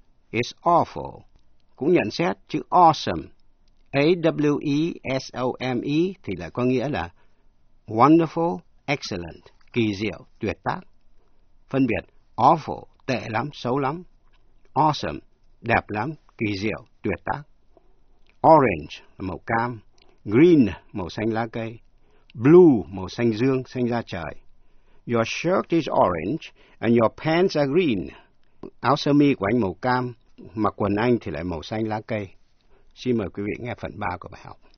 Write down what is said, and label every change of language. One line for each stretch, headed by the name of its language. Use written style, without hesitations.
English: is awful.
Vietnamese: Cũng nhận xét chữ awesome, AWESOME thì lại có nghĩa là wonderful, excellent, kỳ diệu, tuyệt tác. Phân biệt awful, tệ lắm, xấu lắm. Awesome, đẹp lắm, kỳ diệu, tuyệt tác. Orange, màu cam. Green, màu xanh lá cây. Blue, màu xanh dương, xanh da trời.
English: Your shirt is orange and your pants are green.
Vietnamese: Áo sơ mi của anh màu cam, mặc quần anh thì lại màu xanh lá cây. Xin mời quý vị nghe phần 3 của bài học.